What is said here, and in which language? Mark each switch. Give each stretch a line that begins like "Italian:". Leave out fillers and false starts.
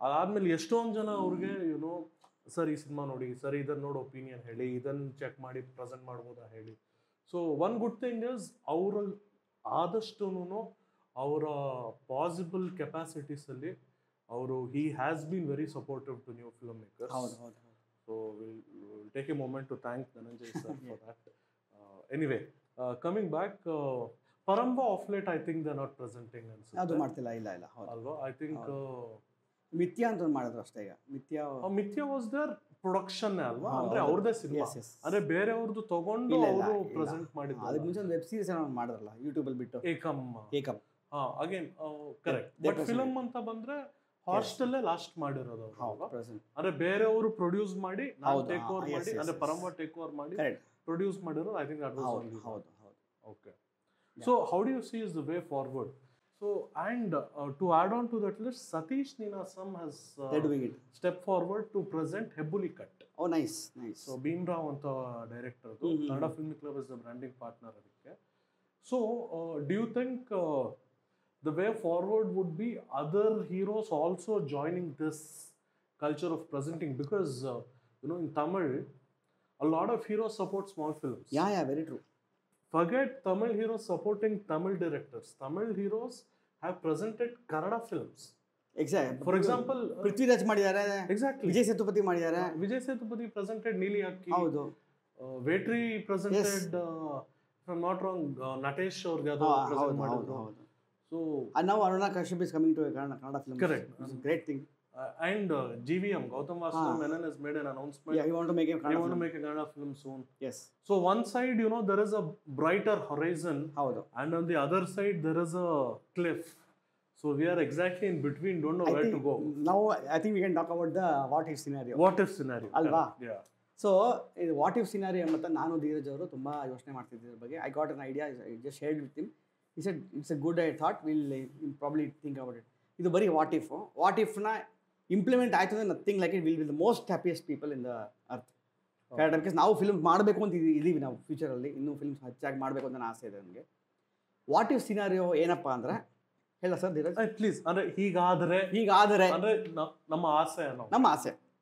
Kannada: ಅದಾದ್ಮೇಲೆ ಎಷ್ಟೊಂದು ಜನ ಅವ್ರಿಗೆ ಯುನೋ ಸರ್ ಈ ಸಿನಿಮಾ ನೋಡಿ, ಸರ್ ಇದನ್ನ ನೋಡಿ ಒಪಿನಿಯನ್ ಹೇಳಿ, ಇದನ್ನ ಚೆಕ್ ಮಾಡಿ ಪ್ರೆಸೆಂಟ್ ಮಾಡ್ಬೋದಾ ಹೇಳಿ.
English: so one good thing is
Kannada: ಅವ್ರ ಆದಷ್ಟು ಅವರ ಪಾಸಿಬಲ್ ಕೆಪಾಸಿಟೀಸ್ ಅಲ್ಲಿ ಅವರು
English: He has been very supportive to new filmmakers.
Kannada: ಹೌದು ಹೌದು.
English: So we'll take a moment to thank Dhananjay sir for that. Anyway, coming back, Paramba of late I think they're not presenting.
Kannada: ಅದು ಮಾಡ್ತಿಲ್ಲ, ಇಲ್ಲ ಹೌದು ಅಲ್ವಾ?
English: I think
Kannada: ಮಿಥ್ಯಾ ಅಂತ ಒಂದು ಮಾಡಿದ್ರು ಅಷ್ಟೇ. ಈಗ ಮಿಥ್ಯಾ
English: was there production
Kannada: ಅಲ್ವಾ, ಅಂದ್ರೆ ಅವ್ರದೇ ಸಿನಿಮಾ, ಅಂದ್ರೆ ಬೇರೆಯವ್ರದ್ದು ತಗೊಂಡು ಅವರು ಪ್ರೆಸೆಂಟ್ ಮಾಡಿದ್ರು. ಅದಕ್ಕೆ ಮುಂಚೆ ಒಂದು ವೆಬ್ ಸೀರೀಸ್ ಮಾಡಿದ್ರಲ್ಲ ಯೂಟ್ಯೂಬ್ ಅಲ್ಲಿ ಬಿಟ್ಟು, ಏಕಂ.
English: Again correct.
Kannada: ಬಟ್ ಫಿಲಮ್ ಅಂತ ಬಂದ್ರೆ ಹಾಸ್ಟೆಲ್ ಲಾಸ್ಟ್ ಮಾಡಿರೋದು ಅಂದ್ರೆ ಬೇರೆಯವರು ಪ್ರೊಡ್ಯೂಸ್ ಮಾಡಿ ಟೇಕ್ ಓವರ್ ಮಾಡಿ, ಅಂದ್ರೆ ಪರಂಬ ಟೇಕ್ ಓವರ್ ಮಾಡಿ ಪ್ರೊಡ್ಯೂಸ್ ಮಾಡಿರೋದು.
English: I think that was only. Okay. So how do you see is the way forward? So and to add on to that list, Satish Ninasam has step forward to present Hebbuli cut. Oh nice nice. So Bhimrao
Kannada: ಅಂತ
English: director, Kannada film club is the branding partner
Kannada: ಅದಕ್ಕೆ.
English: So do you think the way forward would be other heroes also joining this culture of presenting? Because in Tamil a lot of heroes support small films. Yeah, very true. Forget Tamil heroes supporting Tamil directors. Tamil heroes have presented Kannada films. Exactly. For example,
Kannada: Prithviraj ಮಾಡಿದ್ದಾರೆ.
English: Exactly.
Kannada: Vijay Sethupathi ಮಾಡಿದ್ದಾರೆ.
English: Vijay Sethupathi presented Neeli Akki.
Kannada: ಹೌದು.
English: Vetri presented if I'm not wrong Natesh
Kannada: ಅವ್ರಿಗೆ ಅದು present ಮಾಡಿದ್ರು.
English: So and now Aruna Kashyap is coming to a Kannada film. Correct. It's a great thing. And GVM Gautam Vasu Menon has made an announcement. Yeah, he want to make a Kannada film soon. Yes. So one side, there is a brighter horizon.
Kannada: Howdo.
English: And on the other side, there is a cliff. So we are exactly in between. Don't know where to go. Now I think we can talk about the what if scenario. What if scenario?
Kannada: Alva.
English: Yeah.
Kannada: So ಇದು what if scenario ಅಂತ ನಾನು ಧೀರಜ್ ಅವರು ತುಂಬ ಯೋಚನೆ ಮಾಡ್ತಿದ್ದ ಬಗ್ಗೆ.
English: I got an idea, I just shared with him. He said it's a good thought, we'll probably think about it.
Kannada: ಇದು ಬರೀ ವಾಟ್ ಇಫ್ನ ಇಂಪ್ಲಿಮೆಂಟ್ ಆಯ್ತು ಅಂದರೆ
English: Nothing like it will be the most happiest people in the earth. Correct.
Kannada: Because ನಾವು film ಮಾಡಬೇಕು ಅಂತ ಇದೀವಿ, ನಾವು ಫ್ಯೂಚರಲ್ಲಿ ಇನ್ನೂ ಫಿಲ್ಮ್ಸ್ ಹೆಚ್ಚಾಗಿ ಮಾಡಬೇಕು ಅಂತ ಆಸೆ ಇದೆ ನನಗೆ. ವಾಟ್ ಇಫ್ ಸಿನಾರಿಯೋ ಏನಪ್ಪ ಅಂದರೆ, ಹೇಳ ಸರ್ ಧೀರಜ್ ಪ್ಲೀಸ್. ಅಂದರೆ ಹೀಗಾದರೆ ಅಂದರೆ ನಮ್ಮ ಆಸೆ.